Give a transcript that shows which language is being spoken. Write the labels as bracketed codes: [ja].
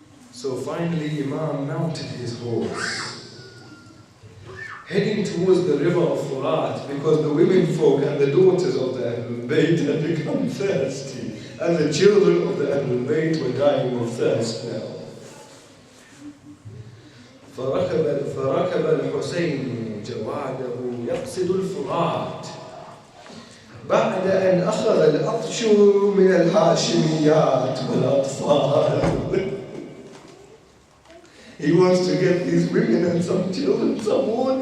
[en] So finally Imam mounted his horse, heading towards the river of Furat, because the women folk and the daughters of the Ahlul Bayt had become thirsty, and the children of the Ahlul Bayt were dying of thirst now. [ar] فركب الحسين جواده يقصد الفرات بعد أن أخذ العطش من الهاشميات والأطفال. [en] He wants to get these women and some children some water.